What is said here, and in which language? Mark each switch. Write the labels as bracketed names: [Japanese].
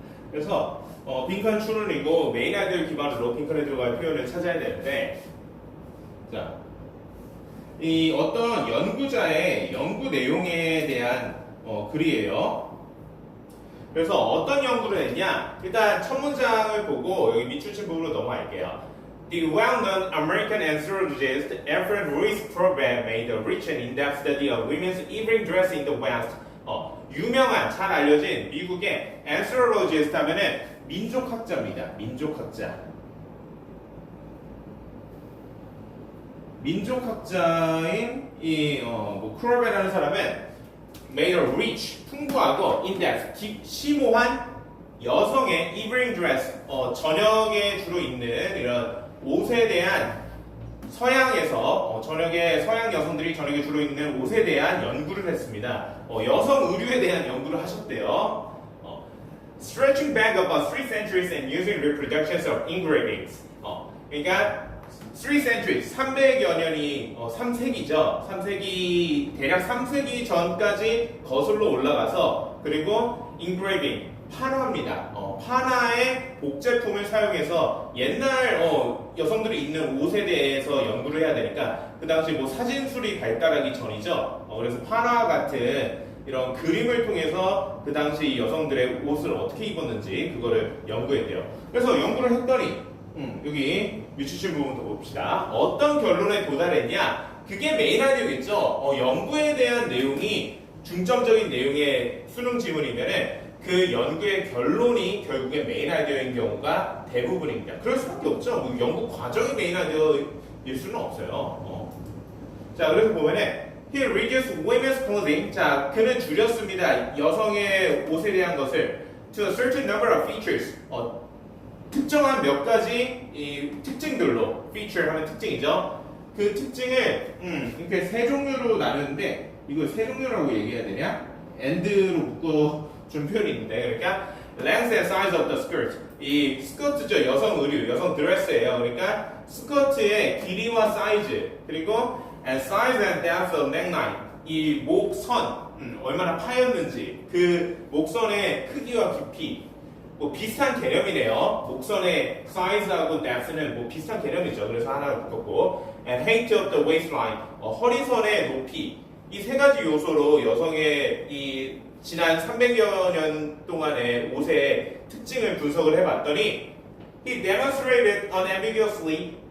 [Korean] 그래서 빈칸 추론이고 메인 아이디어 기반으로 빈칸에 들어갈 표현을 찾아야 되는데, 자, 이 어떤 연구자의 연구 내용에 대한 글이에요. 그래서 어떤 연구를 했냐? 일단 첫 문장을 보고 여기 밑줄친 부분으로 넘어갈게요. [English] The well-known American anthropologist Alfred Ruiz Provan made a rich and in-depth study of women's evening dress in the West. [Korean] 유명한, 잘 알려진 미국의 anthropologist 하면은 민족학자입니다. 민족학자. 민족학자인 크로벤이라는 사람은 [English] made a rich, [Korean] 풍부하고 in-depth, 심오한 여성의 evening dress, 저녁에 주로 입는 이런 옷에 대한 서양에서 저녁에 서양 여성들이 저녁에 주로 입는 옷에 대한 연구를 했습니다. 여성 의류에 대한 연구를 하셨대요. [English] Stretching back about 3 centuries and using reproductions of engravings. [Korean] 그러니까 3 centuries, 300여 년이 3세기죠. 3세기 대략 3세기 전까지 거슬러 올라가서, 그리고 engraving, 판화입니다. 판화의 복제품을 사용해서 옛날 여성들이 입는 옷에 대해서 연구를 해야 되니까 그 당시 뭐 사진술이 발달하기 전이죠. 그래서 판화 같은 이런 그림을 통해서 그 당시 여성들의 옷을 어떻게 입었는지 그거를 연구했대요. 그래서 연구를 했더니 여기 밑주신 부분 더 봅시다. 어떤 결론에 도달했냐? 그게 메인 아이디어겠죠. 연구에 대한 내용이 중점적인 내용의 수능 지문이면은 그 연구의 결론이 결국에 메인 아이디어인 경우가 대부분입니다. 그럴 수밖에 없죠. 뭐 연구 과정이 메인 아이디어일 수는 없어요. 자, 그래서 보면은 [English] He reduced women's clothing. [Korean] 자, 그는 줄였습니다. 여성의 옷에 대한 것을 [English] to a certain number of features. [Korean] 특정한 몇 가지 이 특징들로, feature 하면 특징이죠. 그 특징을 이렇게 세 종류로 나누는데, 이걸 세 종류라고 얘기해야 되냐? [English] and로 [Korean] 묶어준 표현이 있는데, 그러니까 [English] length and size of the skirt. [Korean] 이 스커트죠. 여성 의류, 여성 드레스예요. 그러니까 스커트의 길이와 사이즈, 그리고 [English] and size and depth of neckline. [Korean] 이 목선, 얼마나 파였는지, 그 목선의 크기와 깊이, 뭐 비슷한 개념이네요. 목선의 사이즈하고 depth는 뭐 비슷한 개념이죠. 그래서 하나를 묶었고, [English] and height of the waistline, [Korean] 허리선의 높이. 이 세 가지 요소로 여성의 이 지난 300여 년 동안의 옷의 특징을 분석을 해봤더니, [English] he demonstrated unambiguously